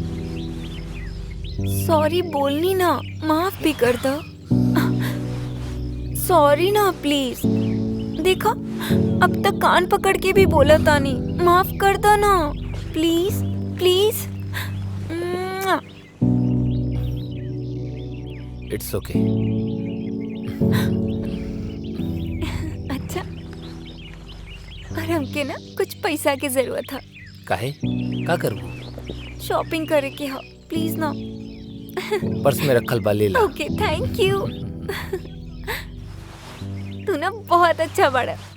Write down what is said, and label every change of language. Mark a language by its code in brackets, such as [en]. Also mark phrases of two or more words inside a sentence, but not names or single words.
[bho] सॉरी बोलनी ना, माफ भी कर दो। सॉरी ना प्लीज। देखो अब तक कान पकड़ के भी बोला था नहीं, माफ कर दो ना प्लीज प्लीज। [en] it's okay. [bho] अच्छा, और हमके ना कुछ पैसा की जरूरत है। काहे का करबू? शॉपिंग करे के हो, प्लीज ना। पर्स में रखल बा, ले ला। [en] ओके थैंक यू। [bho] तू ना बहुत अच्छा बड़ा।